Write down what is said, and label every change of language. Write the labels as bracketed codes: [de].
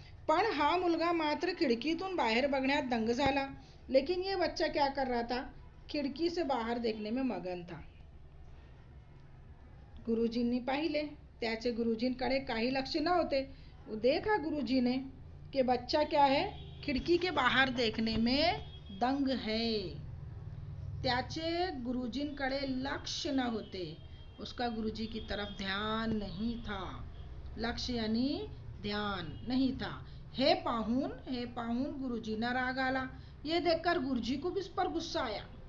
[mr] पण हा मुलगा मात्र खिडकीतून बाहेर बघण्यात दंग झाला। [hi] लेकिन ये बच्चा क्या कर रहा था? खिडकी से बाहर देखने में मगन था। [mr] गुरुजींनी पाहिले, त्याचे गुरुजींकडे काही लक्ष नव्हते। [hi] वो देखा गुरुजी ने कि बच्चा क्या है, खिड़की के बाहर देखने में दंग है। [mr] त्याचे गुरुजींकडे लक्ष न होते, [hi] उसका गुरुजी की तरफ ध्यान नहीं था। लक्ष्य यानी ध्यान नहीं था। [mr] हे पाहून गुरुजींना राग आला। [hi] ये देखकर गुरुजी को भी इस पर गुस्सा आया।